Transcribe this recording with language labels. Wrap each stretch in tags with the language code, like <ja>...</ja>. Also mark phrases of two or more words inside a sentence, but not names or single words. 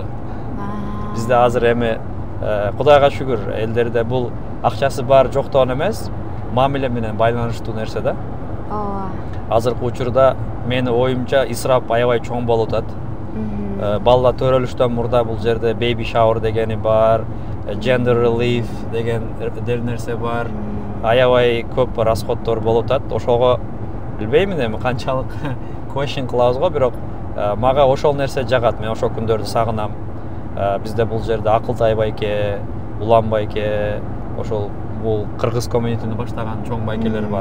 <ky>Бизде азыр эми Кудайга шүгүр, элдерде бул акчасы бар жоктон эмес, мамиле менен байланыштуу нерсе да. Азыркы учурда менин оюмча исрап аябай чоң болуп атат. Балла төрөлүштөн мурда бул жерде</ky> <en>baby shower</en> <ky>дегени бар,</ky> <en>gender relief</en> <ky>деген нерсе бар. Аябай көп расходдор болуп атат. Ошого билбеймин эми канчалык question кылабыз го, бирок мага ошол нерсе жагат. Мен ошол күндөрдү сагынам. Бизде бул жерде Акылтай байке, Улан байке, ошол бул кыргыз комьюнитини баштаган чоң байкелер бар.</ky>